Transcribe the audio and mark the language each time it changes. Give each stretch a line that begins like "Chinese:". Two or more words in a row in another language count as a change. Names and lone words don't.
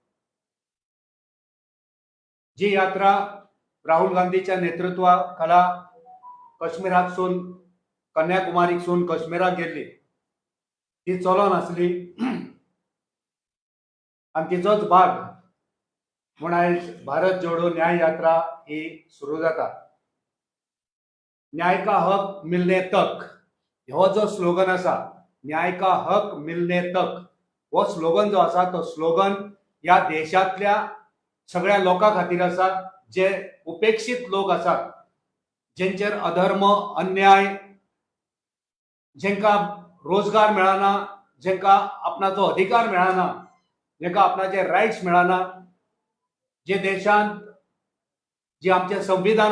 Konkani: जी यात्रा राहुल गांधीच्या नेतृत्वाखाला काश्मीरातसून कन्याकुमारीसून काश्मीराक गेल्ली ती चलोन आसली आणि तिचोच भाग म्हूण आयज भारत जोडो न्याय यात्रा ही सुरू जाता.
Hindi: न्याय का हक मिलने तक हो
Konkani: जो स्लोगन आसा,
Hindi: न्याय का हक मिलने तक हो
Konkani: स्लोगन जो आसा तो स्लोगन या देशातल्या सगळ्या लोकां खातीर आसा जे उपेक्षित लोक आसात, जेंचेर अधर्म अन्याय, जेंकां रोजगार मेळना, जेंकां आपणाचो अधिकार मेळना, जेंकां आपणाचे रायट्स मेळना, जे देशांत जे आमचे संविधान